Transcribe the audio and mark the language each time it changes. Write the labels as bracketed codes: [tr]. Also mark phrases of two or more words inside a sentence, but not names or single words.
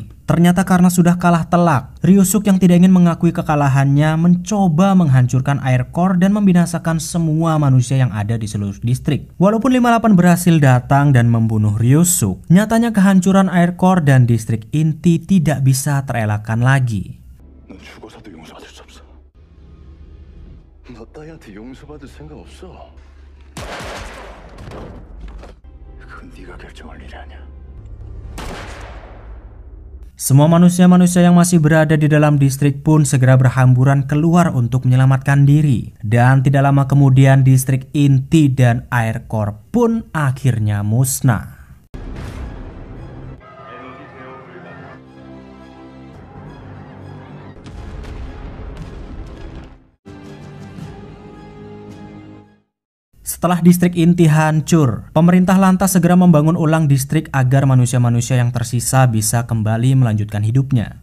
[id] Ternyata karena sudah kalah telak, Ryu-suk yang tidak ingin mengakui kekalahannya mencoba menghancurkan [en] air core [id] dan membinasakan semua manusia yang ada di seluruh distrik. Walaupun 58 berhasil datang dan membunuh Ryu-suk, nyatanya kehancuran [en] air core [id] dan distrik inti tidak bisa terelakkan lagi. [ko] 너 따위한테 용서받을 생각 없어. 그건 네가 결정할 일이 아니야. [id] Semua manusia-manusia yang masih berada di dalam distrik pun segera berhamburan keluar untuk menyelamatkan diri. Dan tidak lama kemudian distrik inti dan [en] air core [id] pun akhirnya musnah. Setelah distrik inti hancur, pemerintah lantas segera membangun ulang distrik agar manusia-manusia yang tersisa bisa kembali melanjutkan hidupnya.